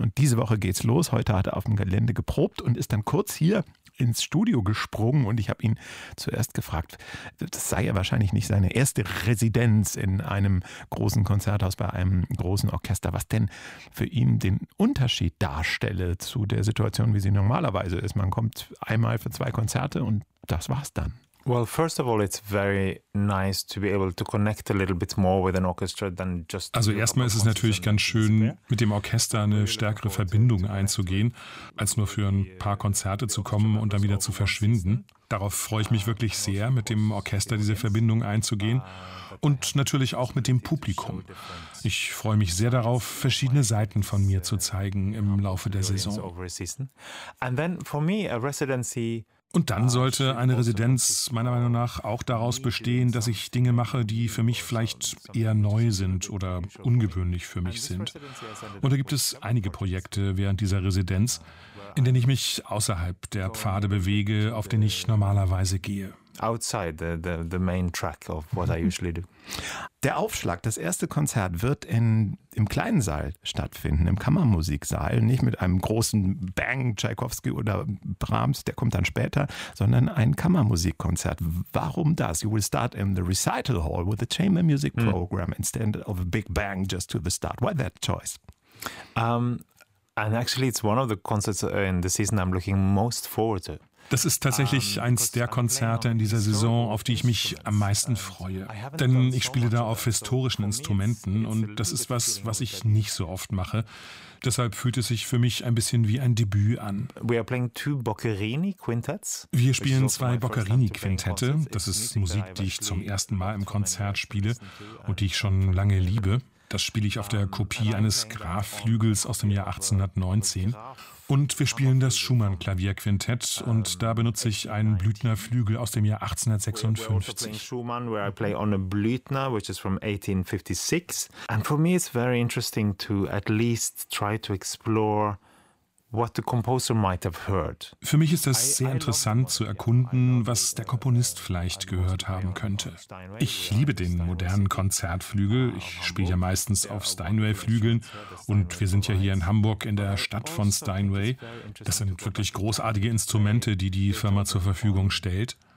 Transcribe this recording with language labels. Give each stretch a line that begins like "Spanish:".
German: Und diese Woche geht's los. Heute hat er auf dem Gelände geprobt und ist dann kurz hier ins Studio gesprungen und ich habe ihn zuerst gefragt, das sei ja wahrscheinlich nicht seine erste Residenz in einem großen Konzerthaus bei einem großen Orchester, was denn für ihn den Unterschied darstelle zu der Situation, wie sie normalerweise ist. Man kommt einmal für zwei Konzerte und das war's dann.
English: Well, first of all, it's very nice to be able to connect a little bit more with an orchestra than just.
German: Also erstmal ist es natürlich ganz schön, mit dem Orchester eine stärkere Verbindung einzugehen, als nur für ein paar Konzerte zu kommen und dann wieder zu verschwinden. Darauf freue ich mich wirklich sehr, mit dem Orchester diese Verbindung einzugehen und natürlich auch mit dem Publikum. Ich freue mich sehr darauf, verschiedene Seiten von mir zu zeigen im Laufe der Saison.
English: And then for me a residency.
German: Und dann sollte eine Residenz meiner Meinung nach auch daraus bestehen, dass ich Dinge mache, die für mich vielleicht eher neu sind oder ungewöhnlich für mich sind. Und da gibt es einige Projekte während dieser Residenz, in denen ich mich außerhalb der Pfade bewege, auf denen ich normalerweise gehe.
English: Outside the main track of what I usually do.
German: Der Aufschlag, das erste Konzert, wird im kleinen Saal stattfinden, im Kammermusiksaal. Nicht mit einem großen Bang, Tschaikowski oder Brahms, der kommt dann später, sondern ein Kammermusikkonzert. Warum das?
English: You will start in the recital hall with the chamber music program instead of a big bang just to the start. Why that choice? And actually it's one of the concerts in the season I'm looking most forward to.
German: Das ist tatsächlich eins der Konzerte in dieser Saison, auf die ich mich am meisten freue. Denn ich spiele da auf historischen Instrumenten und das ist was, was ich nicht so oft mache. Deshalb fühlt es sich für mich ein bisschen wie ein Debüt an. Wir spielen zwei Boccherini-Quintette. Das ist Musik, die ich zum ersten Mal im Konzert spiele und die ich schon lange liebe. Das spiele ich auf der Kopie eines Graf-Flügels aus dem Jahr 1819. Und wir spielen das Schumann-Klavierquintett und da benutze ich einen Blüthner Flügel aus dem Jahr 1856.
English: Schumann, where I play on a Blüthner, which is from 1856. And for me it's very interesting to at least try to explore what the composer might have heard.
German: Für mich ist es sehr interessant zu erkunden, was der Komponist vielleicht gehört haben könnte. Ich liebe den modernen Konzertflügel. Ich spiele ja meistens auf Steinway-Flügeln und wir sind ja hier in Hamburg in der Stadt von Steinway. Das sind wirklich großartige Instrumente, die die Firma zur Verfügung stellt.